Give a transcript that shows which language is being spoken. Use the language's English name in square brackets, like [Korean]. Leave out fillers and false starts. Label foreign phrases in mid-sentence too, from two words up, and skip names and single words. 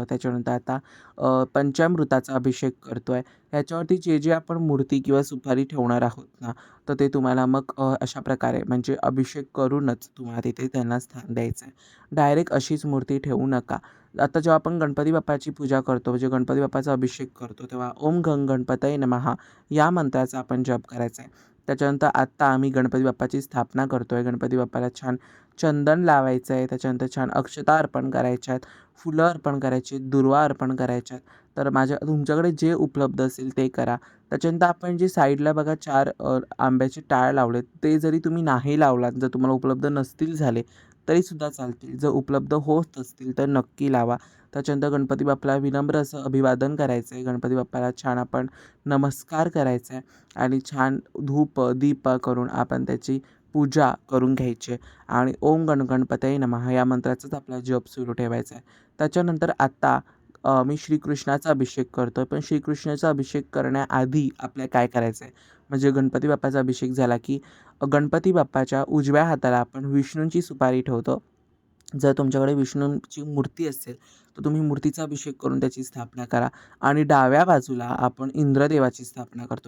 [Marathi] त्याच्यानंतर आता पंचामृताचा अभिषेक करतो आहे. ह्याच्यावरती जे आपण मूर्ती किंवा सुपारी ठेवणार आहोत ना, तर ते तुम्हाला अशा प्रकारे म्हणजे अभिषेक करूनच तुम्हाला तिथे त्यांना स्थान द्यायचं आहे. डायरेक्ट अशीच मूर्ती ठेवू नका. आता जेव्हा आपण गणपती बाप्पाची पूजा करतो, म्हणजे गणपती बाप्पाचा अभिषेक करतो, तेव्हा [Sanskrit] ओम गं गणपतये नमः [Marathi] या मंत्राचा आपण जप करायचा आहे. त्याच्यानंतर आत्ता आम्ही गणपती बाप्पाची स्थापना करतो आहे. गणपती बाप्पाला छान चंदन लावायचं आहे. त्याच्यानंतर छान अक्षता अर्पण करायच्या आहेत, फुलं अर्पण करायची आहेत, दुर्वा अर्पण करायच्या आहेत. तर तुमच्याकडे जे उपलब्ध असेल ते करा. त्याच्यानंतर आपण जे साईडला बघा 4 आंब्याचे टाळ लावलेत, ते जरी तुम्ही नाही लावलात, जर तुम्हाला उपलब्ध नसतील झाले तरीसुद्धा चालतील. जर उपलब्ध होत असतील तर नक्की लावा. त्याच्यानंतर गणपती बाप्पाला विनम्र असं अभिवादन करायचं आहे. गणपती बाप्पाला छान आपण नमस्कार करायचा आहे आणि छान धूप दीप करून आपण त्याची पूजा करून घ्यायची आहे आणि [Sanskrit] ओम गणपतये नमः [Marathi] या मंत्राचाच आपला जप सुरू ठेवायचा आहे. त्याच्यानंतर आत्ता मी श्रीकृष्णाचा अभिषेक करतो आहे. पण श्रीकृष्णाचा अभिषेक करण्याआधी आपल्याला काय करायचं आहे, म्हणजे गणपती बाप्पाचा अभिषेक झाला की गणपती बाप्पाच्या उजव्या हाताला आपण विष्णूंची सुपारी ठेवतो. जर तुमच्याकडे विष्णूंची मूर्ती असेल तर तुम्ही मूर्तीचा अभिषेक करून त्याची स्थापना करा आणि डाव्या बाजूला आपण इंद्रदेवाची स्थापना करतो.